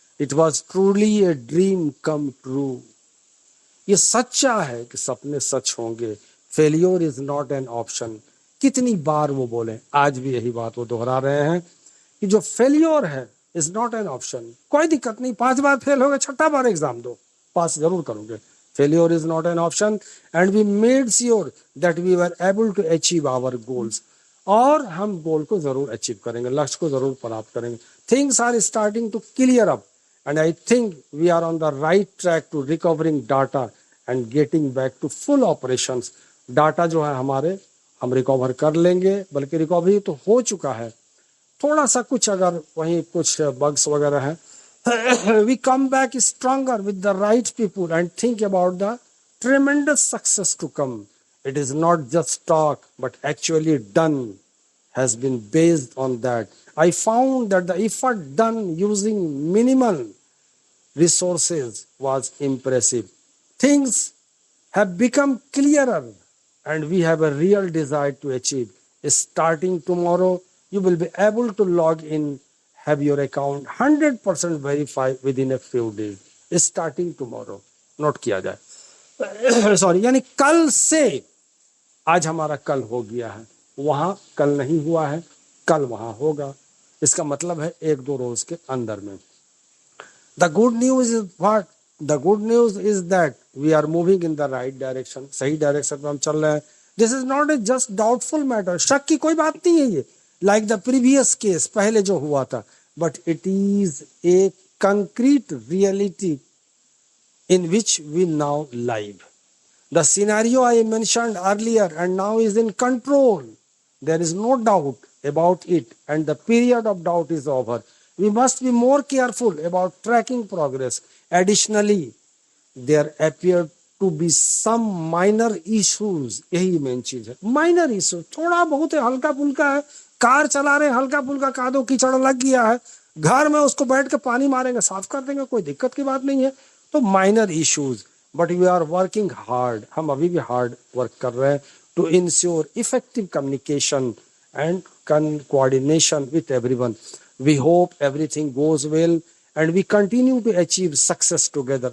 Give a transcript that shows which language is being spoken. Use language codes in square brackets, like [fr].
[en] It was truly a dream come true. [hi] ये सच्चा है कि सपने सच होंगे। [en] Failure is not an option. [hi] कितनी बार वो बोले, आज भी यही बात वो दोहरा रहे हैं कि जो फेलियर है [en] Is not an option. [hi] कोई दिक्कत नहीं, 5 बार फेल हो गए, 6ठा बार एग्जाम दो, पास जरूर करोगे। [en] Failure is not an option and we made sure that we were able to achieve our goals. [hi] और हम गोल को जरूर अचीव करेंगे, लक्ष्य को जरूर प्राप्त करेंगे। [en] Things are starting to clear up and I think we are on the right track to recovering data and getting back to full operations. [hi] Data जो है हमारे, हम रिकवर कर लेंगे, बल्कि रिकवरी तो हो चुका है। थोड़ा सा कुछ अगर वहीं कुछ बग्स वगैरह हैं, [en] we come back stronger with the right people and think about the tremendous success to come. It is not just talk, but actually done has been based on that. I found that the effort done using minimal resources was impressive. Things have become clearer and we have a real desire to achieve. Starting tomorrow, you will be able to log in, have your account 100% verified within a few days. Starting tomorrow, [hi] note किया जाए, sorry, यानी कल से। आज हमारा कल हो गया है, वहां कल नहीं हुआ है, कल वहां होगा। इसका मतलब है 1-2 रोज के अंदर में। [en] The good news is what? The good news is that we are moving in the right direction. [hi] सही डायरेक्शन में हम चल रहे हैं। [en] This is not a just doubtful matter. [hi] शक की कोई बात नहीं है ये, [en] like the previous case, [hi] पहले जो हुआ था, [en] but it is a concrete reality in which we now live. The scenario I mentioned earlier and now is in control. There is no doubt about it, and the period of doubt is over. We must be more careful about tracking progress. Additionally, there appear to be some minor issues. [hi] यही main चीज है, minor issue, थोड़ा बहुत है, हल्का फुल्का है। Car चला रहे, हल्का फुल्का कादो कीचड़ लग गया है, घर में उसको बैठ के पानी मारेंगे, साफ कर देंगे, कोई दिक्कत की बात नहीं है। तो minor issues, [en] But we are working hard. [hi] हम अभी भी हार्ड वर्क कर रहे हैं [en] to ensure effective communication and coordination with everyone. We hope everything goes well and we continue to achieve success together.